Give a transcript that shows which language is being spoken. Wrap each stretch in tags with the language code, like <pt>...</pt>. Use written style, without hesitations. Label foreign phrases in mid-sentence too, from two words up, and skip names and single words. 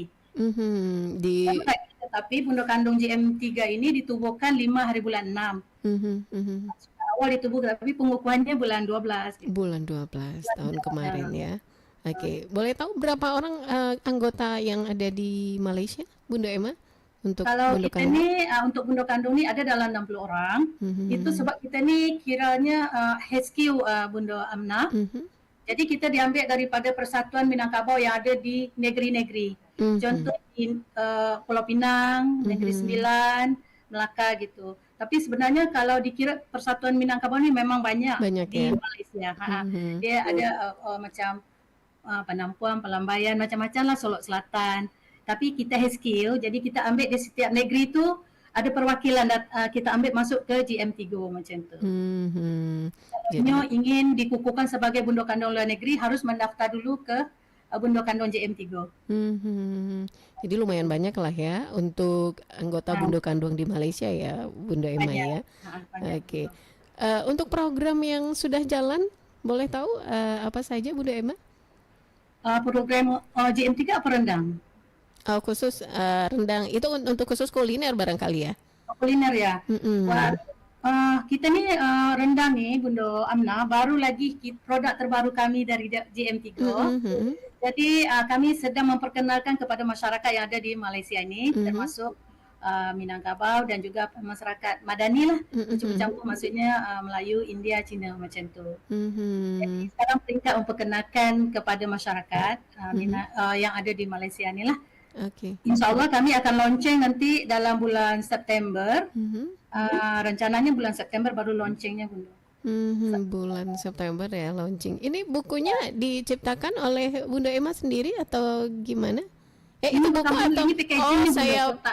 <ms>Mhm. Di Baru lagi. Tetapi Bundo Kandung JM3 ini ditubuhkan 5 hari bulan 6. mhm. Mhm. Awal ditubuh tapi pengukuhannya bulan 12 gitu.</ms> <id>Bulan 12 tahun kemarin Uh, ya. Oke, boleh tahu berapa orang anggota yang ada di Malaysia, Bunda Emma, untuk</id> <ms>Kalau Bundo kita Kandung? ni untuk Bundo Kandung ni ada dalam 60 orang. Itu Mhm. sebab kita ni kiranya HQ Bundo Amna. Mhm. Jadi kita diambil daripada Persatuan Minangkabau yang ada di negeri-negeri. Mhm. Contoh di Pulau Pinang, Negeri Mhm. Sembilan, Melaka gitu. Tapi sebenarnya kalau dikira Persatuan Minangkabau ni memang banyak Banyak di ya. Malaysia. Mhm. Dia ada macam Penampuan, Pelambayan, macam-macam lah, Solok Selatan. Tapi kita HQ, jadi kita ambil di setiap negeri tu ada perwakilan kita ambil masuk ke GM3 macam tu. Mhm.</ms> <min>Nyo</min> <ms>Jadi</ms> <id>ingin dikukuhkan sebagai Bundo Kandung luar negeri harus mendaftar dulu ke Bundo Kandung JM3. mhm. Jadi lumayan banyak lah ya untuk anggota Nah, Bundo Kandung di Malaysia ya, Bunda Emma</id> <ms>banyak, ya. banyak.</ms> <id>Oke. Untuk program yang sudah jalan, boleh tahu apa saja, Bunda Emma?</id> <ms>Program JM3 apa rendang?</ms> <id>Khusus rendang itu untuk khusus kuliner barangkali ya? Kuliner ya. Wah, Mhm.</id> <ms>kita ni rendang ni Bundo Amna baru lagi produk terbaru kami dari JM3. Mhm. Jadi kami sedang memperkenalkan kepada masyarakat yang ada di Malaysia ini, Mhm. termasuk Minangkabau dan juga masyarakat Madani lah, Mhm. bercampur maksudnya Melayu, India, Cina macam tu. Jadi Mhm. sekarang peringkat memperkenalkan kepada masyarakat Mhm. yang ada di Malaysia ni lah.</ms> <id>Oke.</id> <ms>InsyaAllah kami akan launching nanti dalam bulan September. Mhm.</ms> <id>Rencananya bulan September baru launchingnya Bunda. Bulan September ya launching. Ini bukunya diciptakan oleh Bunda Emma sendiri atau gimana?</id> <ms>Ini Itu buku bukan atau ini packaging oh ni Bunda, saya kotak</ms>